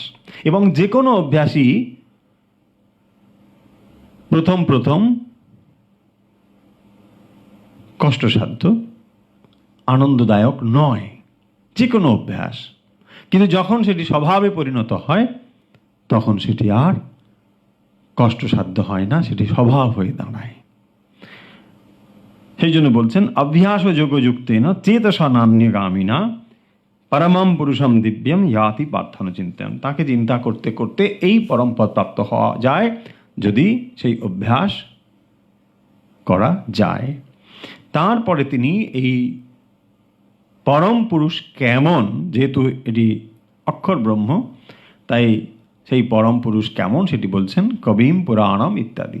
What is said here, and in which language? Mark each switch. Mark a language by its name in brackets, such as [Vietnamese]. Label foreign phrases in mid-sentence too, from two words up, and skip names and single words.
[Bangla] এবং যে কোনো অভ্যাসই প্রথম প্রথম কষ্টসাধ্য, আনন্দদায়ক নয়, যে কোনো অভ্যাস। কিন্তু যখন সেটি স্বভাবে পরিণত হয় তখন সেটি আর কষ্টসাধ্য হয় না, সেটি স্বভাব হয়ে দাঁড়ায়। সেই জন্য বলছেন [Sanskrit] অভ্যাস ও যোগযুক্তেন চেতসা নান্যগামিনা পরমম পুরুষম দিব্যম ইয়াতি পার্থন চিন্তন। [Bangla] তাকে চিন্তা করতে করতে এই পরম পদ প্রাপ্ত হওয়া যায় যদি সেই অভ্যাস করা যায়। তারপরে তিনি এই পরম পুরুষ কেমন, যেহেতু এটি অক্ষর ব্রহ্ম, তাই সেই পরম পুরুষ কেমন সেটি বলছেন [Sanskrit] কবিম পুরাণম [Bangla] ইত্যাদি।